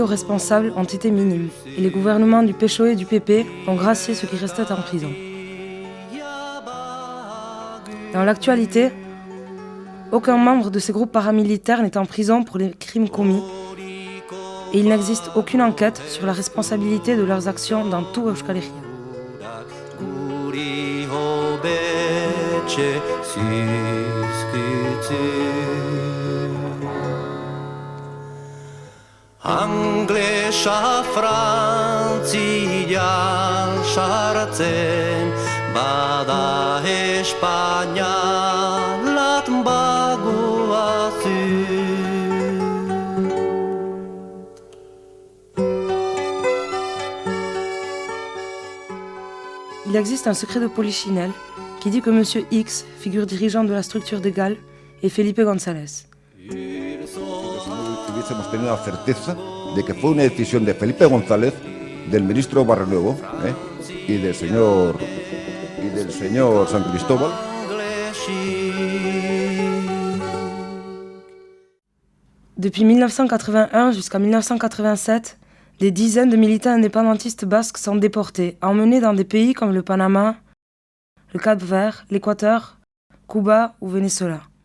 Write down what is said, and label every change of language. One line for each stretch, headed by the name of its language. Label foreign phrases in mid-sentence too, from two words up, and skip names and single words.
French: responsables ont été minimes et les gouvernements du PSOE et du PP ont gracié ceux qui restaient en prison. Dans l'actualité, aucun membre de ces groupes paramilitaires n'est en prison pour les crimes commis et il n'existe aucune enquête sur la responsabilité de leurs actions dans tout Euskal Herria.
Basque: Anglesa Frantzian sartzen bada Espainia lat bagoazu.
French: Il existe un secret de Polichinelle qui dit que M. X, figure dirigeante de la structure des GAL, est Felipe González.
Spanish: Hemos tenido la certeza de que fue una decisión de Felipe González, del ministro Barrenuevo y del señor San Cristóbal.
French: Depuis 1981 jusqu'à 1987, des dizaines de militants indépendantistes basques sont déportés, emmenés dans des pays comme le Panama, le Cap-Vert, l'Équateur, Cuba ou Venezuela.